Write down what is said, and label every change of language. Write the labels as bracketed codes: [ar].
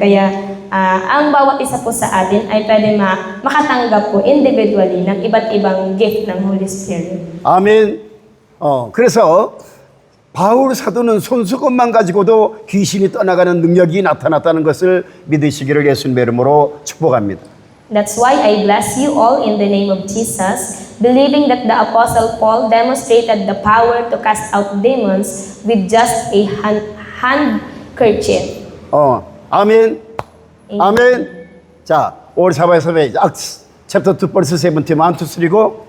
[tl] Kaya, ang bawat isa po sa atin ay pwede makatanggap po individually ng iba't ibang gift ng Holy Spirit. [ko] 아멘. 그래서 바울 사도는 손수건만 가지고도 귀신이 떠나가는 능력이 나타났다는 것을 믿으시기를 예수님의 이름으로 축복합니다. [en] That's why I bless you all in the name of Jesus, believing that the Apostle Paul demonstrated the power to cast out demons with just a handkerchief. [ko] 아멘. 아멘. [en] 자, all 사바에서 Acts chapter 2 verse 17, 1, 2, 3 go.